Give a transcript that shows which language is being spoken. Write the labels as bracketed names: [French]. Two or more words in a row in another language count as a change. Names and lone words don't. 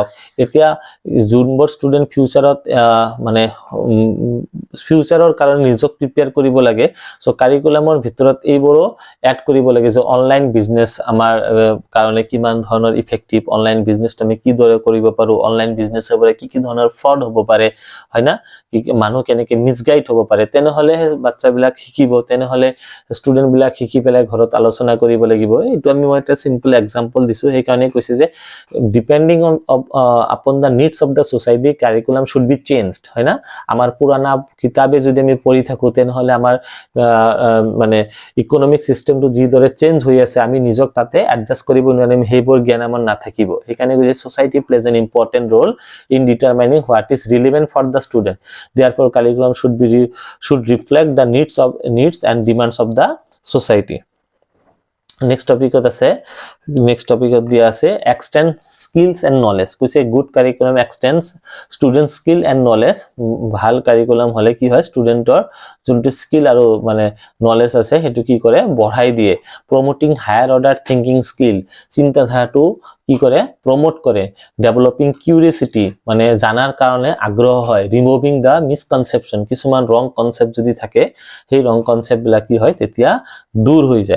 [Assamese] এতিয়া যোনবোৰ ষ্টুডেন্ট ফিউচাৰত মানে ফিউচাৰৰ কাৰণে নিজক প্ৰিপেয়াৰ কৰিব লাগে, সো কাৰিকুলামৰ ভিতৰত এইবোৰো এড কৰিব লাগে যে [English] online business [Assamese] আমাৰ কাৰণে কিমান ধৰণৰ ইফেক্টিভ, [English] online business [Assamese] আমি কি দৰে কৰিব পাৰো, [English] online businessৰ [Assamese] পৰা কি কি ধৰণৰ ফ্ৰড হ'ব পাৰে, হয় না? কি মানুহ কেনেকৈ মিসগাইড হ'ব পাৰে, তেনেহলে বাচ্চাবিলাক শিকিব, তেনেহলে ষ্টুডেন্ট বিলাক শিকি পেলাই ঘৰত আলোচনা কৰিব লাগিব। এইটো আমি এটা সিম্পল এক্সাম্পল দিছো, সেই কাৰণে কৈছে যে [English] depending upon the needs of the society curriculum should be changed, [Assamese] হয় না? আমাৰ পুৰানা কিতাবে যদি আমি পঢ়ি থাকো তেনেহলে আমাৰ মানে ইকোনমিক সিস্টেমটো যি দৰে চেঞ্জ হৈ আছে আমি নিজক তাতে এডজাস্ট কৰিব নোৱাৰিম, সেইবোৰ জ্ঞান আমাৰ নাথাকিব। সেইকাৰণে কৈছে [English] society plays an important role in determining what is relevant for the student. Therefore curriculum should reflect the needs and demands of the society. Next topic [Assamese] আছে, [English] next topic [Assamese] দিয়া আছে [English] extend skills and knowledge। কৈছে good curriculum extends student skill and knowledge। [Assamese] ভাল কাৰিকুলাম হলে কি হয়, ষ্টুডেন্টৰ যোনটো স্কিল আৰু মানে নলেজ আছে সেইটো কি কৰে, বঢ়াই দিয়ে। [English] promoting higher order thinking skill, [Assamese] চিন্তাধাৰাটো কি কৰে, প্ৰমোট কৰে। [English] developing curiosity, [Assamese] মানে জানাৰ কাৰণে আগ্ৰহ হয়। [English] removing the misconception, [Assamese] কিছুমান [English] wrong concept [Assamese] যদি থাকে সেই [English] wrong concept [Assamese] বিলাক কি হয় তেতিয়া দূৰ হৈ যায়।